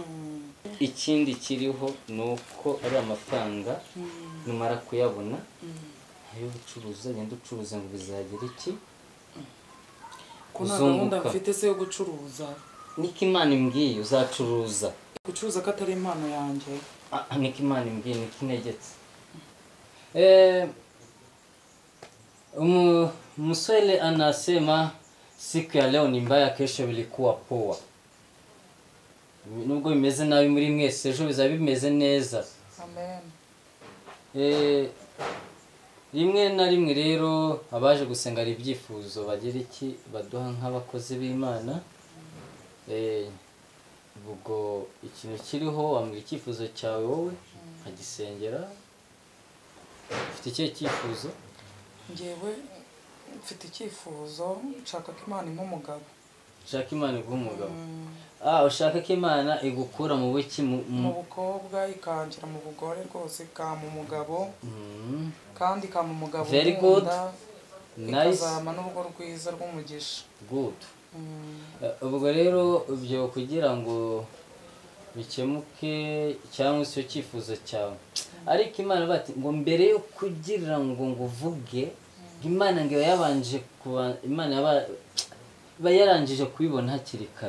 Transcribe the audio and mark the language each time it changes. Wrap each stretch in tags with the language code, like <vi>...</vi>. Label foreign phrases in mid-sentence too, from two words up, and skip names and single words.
<rw>Ikindi kiriho ni uko ari amafaranga numara kuyabona ayo gucuruza genda ucuruza ngo bizagira iki kuzunguka. Mfite se yo gucuruza niko Imana imbwiye uzacuruza. Gucuruza ko atari impano yanjye. Niko Imana imbwiye niko inegetse.</rw> <sw>Mswahili anasema siku ya leo ni mbaya, kesho vilikuwa poa.</sw> <rw>Nubwo bimeze nabi muri mwese ejo bizaba bimeze neza. Amen. Rimwe na rimwe rero abaje gusenga ari ibyifuzo bagira iki baduha nk'abakozi b'Imana. Ubwo ikintu kiriho wambwira icyifuzo cyawe wowe nkagisengera. Ufite ikihe cyifuzo? Njyewe mfite icyifuzo nshaka ko Imana impa umugabo. Ushaka Imana iguha umugabo? Ushaka ko Imana igukura mu buki mu bukobwa ikangira mu bugore rwose ikama umugabo. Kandi ikama umugabo</rw> <en>very good, nice,</en> <rw>ikazama n'urugo rwiza rw'umugisha. Good. Ubwo rero ibyo kugira ngo bikemuke cyangwa icyo cyifuzo cyawe ariko Imana bati ngo mbere yo kugira ngo nguvuge Imana ngo yabanje kuba Imana yarangije kubibona hakiri kare.</rw>